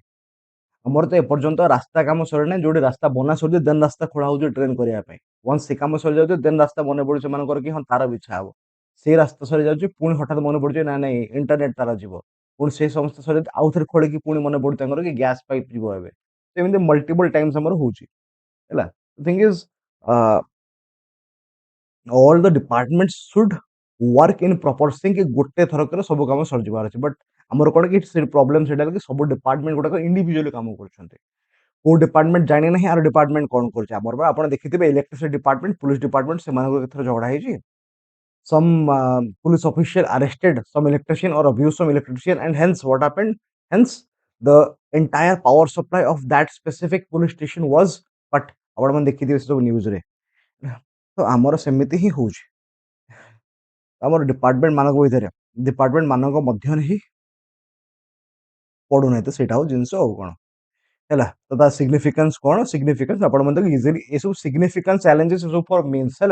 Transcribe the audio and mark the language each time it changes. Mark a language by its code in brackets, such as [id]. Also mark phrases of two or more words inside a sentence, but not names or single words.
[or] ଆମର ତ ଏପର୍ଯ୍ୟନ୍ତ ରାସ୍ତା କାମ ସରିନାହିଁ, ଯୋଉଠି ରାସ୍ତା ବନା ସରିଛି ଦେନ୍ ରାସ୍ତା ଖୋଳା ହଉଛି ଟ୍ରେନ କରିବା ପାଇଁ। ୱାନ୍ସ ସେ କାମ ସରିଯାଉଛି ଦେନ୍ ରାସ୍ତା ମନେ ପଡୁଛି ସେମାନଙ୍କର କି ହଁ ତାର ବିଛା ହବ। ସେ ରାସ୍ତା ସରିଯାଉଛି, ପୁଣି ହଠାତ୍ ମନେ ପଡୁଛି ନା ନାଇଁ ଇଣ୍ଟରନେଟ ତାର ଯିବ। ପୁଣି ସେ ସମସ୍ତ ସରି ଆଉ ଥରେ ଖୋଳିକି ପୁଣି ମନେ ପଡୁଛି ତାଙ୍କର କି ଗ୍ୟାସ୍ ପାଇପ୍ ଯିବ ଏବେ। ଏମିତି [en] multiple times [or] ଆମର ହଉଛି ହେଲା। [en] thing is all the departments should work in proper sync। [or] ଗୋଟେ ଥରକରେ ସବୁ କାମ ସରିଯିବାର ଅଛି, ବଟ୍ ଆମର କଣ କି ସେ ପ୍ରୋବ୍ଲେମ ସେଇଟା ହେଲା କି ସବୁ ଡିପାର୍ଟମେଣ୍ଟ ଗୁଡାକ ଇଣ୍ଡିଭିଜୁଆଲି କାମ କରୁଛନ୍ତି। କୋଉ ଡିପାର୍ଟମେଣ୍ଟ ଜାଣି ନାହିଁ ଆର ଡିପାର୍ଟମେଣ୍ଟ କଣ କରୁଛି। ଆମର ବା ଆପଣ ଦେଖିଥିବେ [en] electricity department, police department, [or] ସେମାନଙ୍କର କେତେଥର ଝଗଡା ହେଇଛି। [en] some police official arrested some electrician or abused some electrician, and hence what happened, hence the entire power supply of that specific police station was cut। [or] ଆପଣ ମାନେ ଦେଖିଥିବେ ସବୁ ନ୍ୟୁଜରେ। ତ ଆମର ସେମିତି ହିଁ ହଉଛି, ଆମର ଡିପାର୍ଟମେଣ୍ଟ ମାନଙ୍କ ମଧ୍ୟରେ ହିଁ ପଡୁନାହିଁ। ତ ସେଇଟା ହଉ ଜିନିଷ ଆଉ କଣ ହେଲା। ତ ତା ସିଗ୍ନିଫିକାନ୍ସ କଣ? ସିଗ୍ନିଫିକାନ୍ସ ଆପଣ ମଧ୍ୟ ଇଜିଲି ଏସବୁ [en] significance challenges [or] ସବୁ ଫର ମିନ୍ସ ହେଲା।